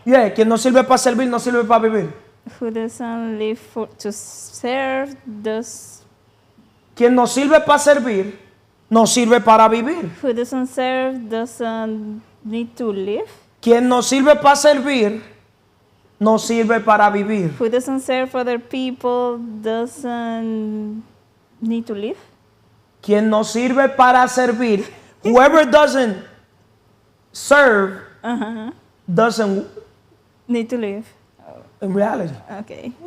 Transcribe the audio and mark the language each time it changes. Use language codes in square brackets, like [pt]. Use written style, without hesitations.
[es] Yeah, quien no sirve para servir, no sirve para vivir. [en] Who doesn't live to serve, does... [es] Quien no sirve para servir, no sirve para vivir. [en] Who doesn't serve, doesn't need to live. [es] Quien no sirve para servir, no sirve para vivir. [en] Who doesn't serve other people, doesn't need to live. [es] Quien no sirve para servir, [en] whoever doesn't serve, doesn't need to live. In reality. Okay.